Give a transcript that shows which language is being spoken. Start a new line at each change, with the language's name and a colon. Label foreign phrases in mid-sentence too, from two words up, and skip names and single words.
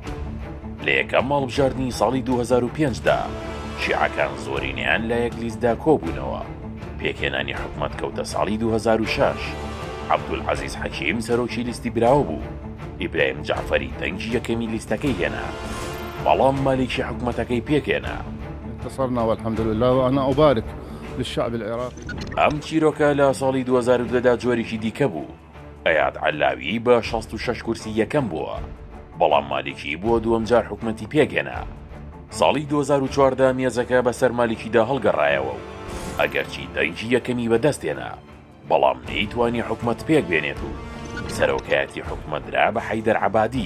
Central Kurdish: لە یەکەم هەڵبژاردننی ساڵی 2005دا شیعەکان زۆرینیان لە یەک لیستدا کۆبوونەوە. پێکهێنانی حکومەت کەوتە ساڵی 2006. عەبدولعەزیز حەکیم سەرۆکی لیستی براوە بوو، ئیبراهیم جعفەری دەنگی یەکەمی لیستەکەی هێنا، بەڵام مالیکی حکومەتەکەی پێکهێنا.
Arabic: انتصرنا والحمد لله وأنا أبارك للشعب العراقي.
Central Kurdish: ئەم چیرۆکە لە ساڵی 2002دا جۆرێکی دیکە بوو. ئەیاد عەلاوی بە 66 کورسی یەکەم بووە، بەڵام مالیکی بووە دووەم جار حکومەتی پێکهێنا. ساڵی 2014دا مێزەکە بەسەر مالیکیدا هەڵگەڕایەوە و ئەگەرچی دەنگی یەکەمی بەدەستێنا، بەڵام نەیتوانی حکومەت پێک بێنێت و سەرۆکایەتی حکومەت درا بە حەیدەر عەبادی.